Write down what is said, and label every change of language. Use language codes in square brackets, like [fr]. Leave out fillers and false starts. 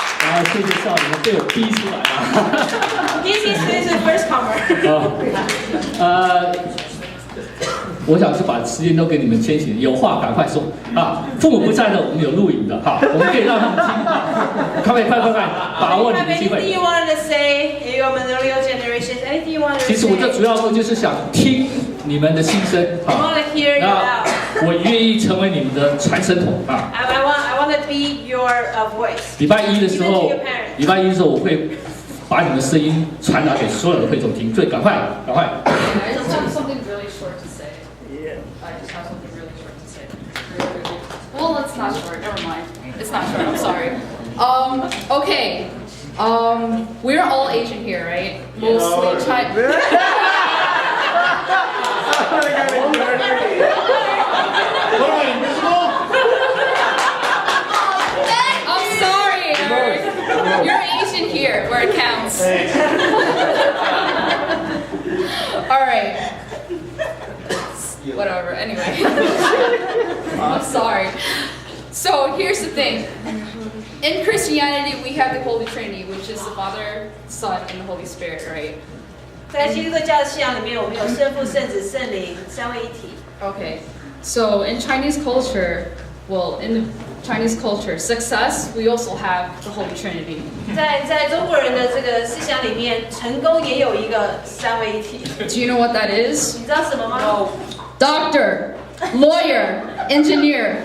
[zh] 好，谢谢少年被我逼出来了。 [en] This is the first comer. [zh] 我想是把时间都给你们千禧，有话赶快说啊！父母不在的，我们有录影的哈，我们可以让他们听啊！快，把握你的机会。 [en] Anything you wanted to say, your millennial generations, anything you wanted to say? [zh] 其实我这主要就是想听你们的心声啊。那我愿意成为你们的传声筒啊。 [en] I want to be your voice. [zh] 礼拜一的时候，我会把你们的声音传达给所有的会众听，所以赶快。 [en] I just have something really short to say. I just have something really short to say. Well, it's not short. Never mind. It's not short. I'm sorry. Okay. We're all Asian here, right? Mostly Chinese. I'm sorry, Eric. You're Asian here, where it counts. All right. Whatever. Anyway. I'm sorry. So here's the thing. In Christianity, we have the Holy Trinity, which is the Father, Son, and the Holy Spirit, right? [zh] 在基督教的信仰里面，我们有圣父、圣子、圣灵三位一体。 [en] Okay. So in Chinese culture, in the Chinese culture, success, we also have the Holy Trinity. [zh] 在中国人的这个思想里面，成功也有一个三位一体。 [en] Do you know what that is? [zh] 你知道什么吗？ [en] Doctor, lawyer, engineer.